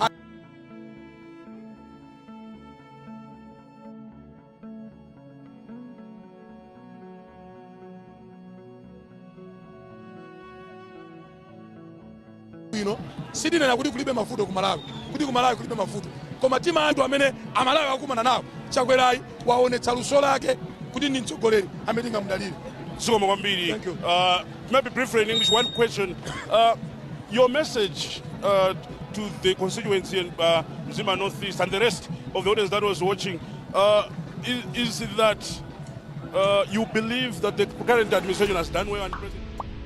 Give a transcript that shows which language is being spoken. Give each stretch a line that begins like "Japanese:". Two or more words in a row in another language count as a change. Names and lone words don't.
Nyanja: sidinena kuti kulibe mavuto ku Malawi kulibe mavuto koma tima anthu amene amalawi akumana nawo chakwerayi waonetsa luso lake kuti ndi mtsogoleri amene tingamudalire. Zikomo kwambiri.
English: Maybe briefly in English, one question. Your message to the constituency and Mzima Northeast and the rest of the audience that was watching is that you believe that the current administration has done well and President